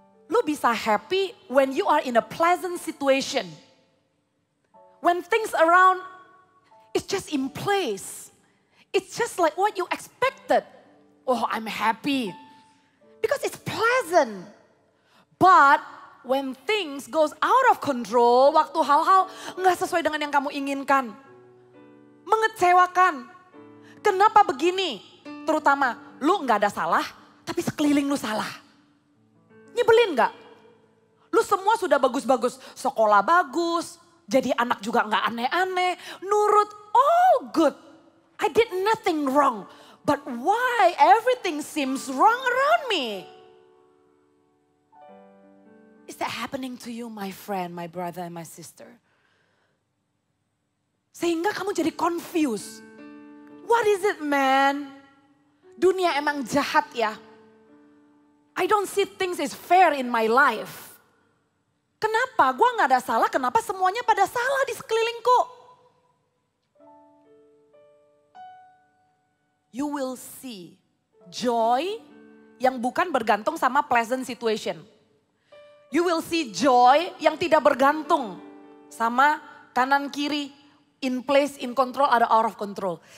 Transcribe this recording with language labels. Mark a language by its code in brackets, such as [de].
[id] Lu bisa [en] happy when you are in a pleasant situation. When things around, it's just in place. It's just like what you expected. Oh, I'm happy. Because it's pleasant. But when things goes out of control, [id] waktu hal-hal nggak sesuai dengan yang kamu inginkan. Mengecewakan. Kenapa begini? Terutama lu nggak ada salah, tapi sekeliling lu salah. Nyebelin nggak? Lu semua sudah bagus-bagus, sekolah bagus, jadi anak juga nggak aneh-aneh, nurut, all good. [en] I did nothing wrong, but why everything seems wrong around me? Is that happening to you, my friend, my brother, and my sister? [id] Sehingga kamu jadi [en] confused. What is it, man? [id] Dunia emang jahat ya. [en] I don't see things is fair in my life. [id] Kenapa? Gua nggak ada salah, kenapa semuanya pada salah di sekelilingku? [en] You will see joy [id] yang bukan bergantung sama [en] pleasant situation. You will see joy [id] yang tidak bergantung sama kanan kiri, [en] in place, in control, ada out of control.